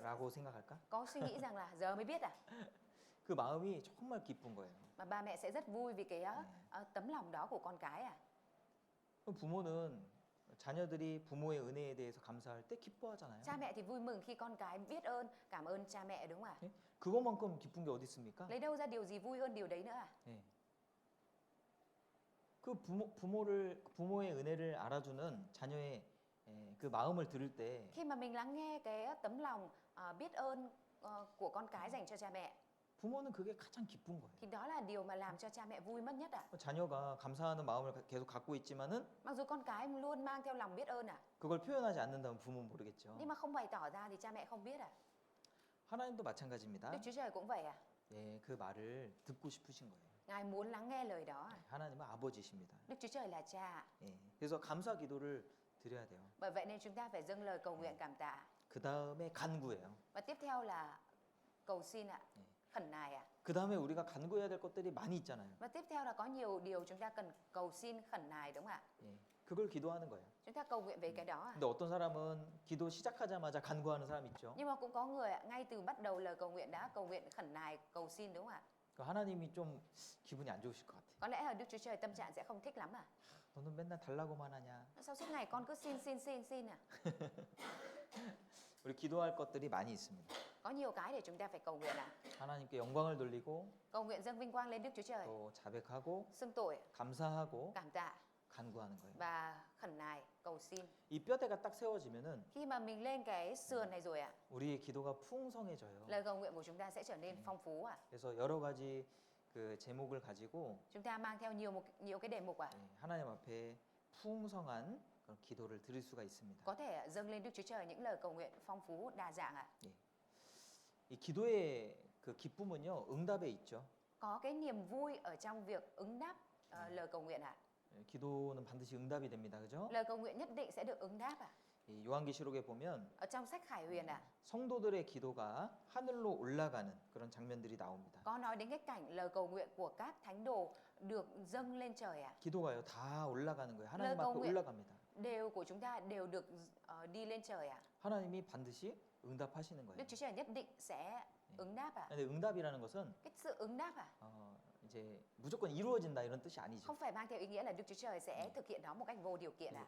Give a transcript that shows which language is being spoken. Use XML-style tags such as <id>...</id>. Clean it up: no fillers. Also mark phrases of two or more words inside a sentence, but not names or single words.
<ko>라고 생각할까?</ko> <vi>có suy nghĩ rằng là giờ mới biết à?</vi> <ko>그 마음이 정말 기쁜 거예요.</ko> <vi>Mà ba mẹ sẽ rất vui vì cái tấm lòng đó của con cái à?</vi> <ko>그럼 부모는 자녀들이 부모의 은혜에 대해서 감사할 때 기뻐하잖아요.</ko> <vi>Cha mẹ thì vui mừng khi con cái biết ơn, cảm ơn cha mẹ đúng không ạ?</vi> <ko>예? 그것만큼 기쁜 게 어디 있습니까?</ko> <vi>Lấy đâu ra điều gì vui hơn điều đấy nữa à?</vi> <ko>예. 그 부모의 은혜를 알아주는 자녀의 그 마음을 들을 때</ko> <vi>Khi mà mình lắng nghe cái tấm lòng biết ơn của con cái dành cho cha mẹ,</vi> <ko>부모는 그게 가장 기쁜 거예요.</ko> <vi>thì đó là điều mà làm cho cha mẹ vui mất nhất ạ.</vi> <ko>자녀가 감사하는 마음을 계속 갖고 있지만은</ko> <vi>Mặc dù con cái luôn mang theo lòng biết ơn ạ,</vi> <ko>그걸 표현하지 않는다면 부모는 모르겠죠.</ko> <vi>nhưng mà không bày tỏ ra thì cha mẹ không biết ạ.</vi> <ko>하나님도 마찬가지입니다.</ko> <vi>Đức Chúa Trời cũng vậy ạ.</vi> <ko>예, 그 말을 듣고 싶으신 거예요.</ko> <vi>Ngài muốn lắng nghe lời đó ạ.</vi> <ko>하나님은 아버지십니다.</ko> <vi>Đức Chúa Trời là cha ạ.</vi> <ko>예, 그래서 감사 기도를 드려야 돼요.</ko> <vi>Bởi vậy nên chúng ta phải dâng lời cầu nguyện cảm tạ.</vi> <ko>그 다음에 간구예요.</ko> <vi>Và tiếp theo là cầu xin ạ, khẩn nài ạ.</vi> <ko>그 다음에 우리가 간구해야 될 것들이 많이 있잖아요.</ko> <vi>Và tiếp theo là có nhiều điều chúng ta cần cầu xin khẩn nài đúng không ạ?</vi> <ko>예, 그걸 기도하는 거예요.</ko> <vi>Chúng ta cầu nguyện về cái đó ạ.</vi> <ko>근데 어떤 사람은 기도 시작하자마자 간구하는 사람 있죠.</ko> <vi>Nhưng mà cũng có người ạ, ngay từ bắt đầu lời cầu nguyện đã cầu nguyện khẩn nài, cầu xin đúng không ạ?</vi> <ko>그 하나님이 좀 기분이 안 좋으실 것 같아.</ko> <vi>Có lẽ là Đức Chúa Trời tâm trạng sẽ không thích lắm à?</vi> <ko>너는 맨날 달라고만 하냐?</ko> <vi>Sao suốt ngày con cứ xin à?</vi> <ko>우리 기도할 것들이 많이 있습니다.</ko> <vi>Có nhiều cái để chúng ta phải cầu nguyện ạ.</vi> <ko>하나님께 영광을 돌리고</ko> <vi>Cầu nguyện dâng vinh quang lên Đức Chúa Trời,</vi> <ko>또 자백하고</ko> <vi>xưng tội,</vi> <ko>감사하고</ko> <vi>cảm tạ</vi> <ko>간구하는 거예요.</ko> <vi>và khẩn nài, cầu xin.</vi> <ko>이 뼈대가 딱 세워지면은</ko> <vi>Khi mà mình lên cái sườn này rồi ạ,</vi> <ko>우리의 기도가 풍성해져요.</ko> <vi>lời cầu nguyện của chúng ta sẽ trở nên phong phú ạ.</vi> <ko>그래서 여러 가지 그 제목을 가지고</ko> <vi>Chúng ta mang theo nhiều cái đề mục ạ.</vi> <ko>하나님 앞에 풍성한 그런 기도를 드릴 수가 있습니다.</ko> <vi>Có thể dâng lên Đức Chúa Trời những lời cầu nguyện phong phú đa dạng ạ.</vi> <ko>이 기도의 그 기쁨은요 응답에 있죠.</ko> <vi>Có cái niềm vui ở trong việc ứng đáp lời cầu nguyện ạ.</vi> <ko>예, 기도는 반드시 응답이 됩니다. 그죠?</ko> <vi>Lời cầu nguyện nhất định sẽ được ứng đáp ạ.</vi> <ko>이 요한계시록에 보면</ko> <vi>Ở trong sách Khải Huyền ạ,</vi> <ko>성도들의 기도가 하늘로 올라가는 그런 장면들이 나옵니다.</ko> <vi>có nói đến cái cảnh lời cầu nguyện của các thánh đồ được dâng lên trời ạ.</vi> <ko>기도가요 다 올라가는 거예요. 하나님</ko> <vi>lời cầu</vi> <ko>앞에</ko> <vi>nguyện</vi> <ko>올라갑니다.</ko> <vi>đều của chúng ta đều được đi lên trời ạ.</vi> <ko>하나님이 반드시 응답하시는 거예요.</ko> <vi>Đức Chúa Trời nhất định sẽ ứng đáp ạ.</vi> <ko>근데 응답이라는 것은</ko> <vi>Cái sự ứng đáp ạ,</vi> <ko>이제 무조건 이루어진다 이런 뜻이 아니죠.</ko> <vi>không phải mang theo ý nghĩa là Đức Chúa Trời sẽ thực hiện nó một cách vô điều kiện ạ.</vi>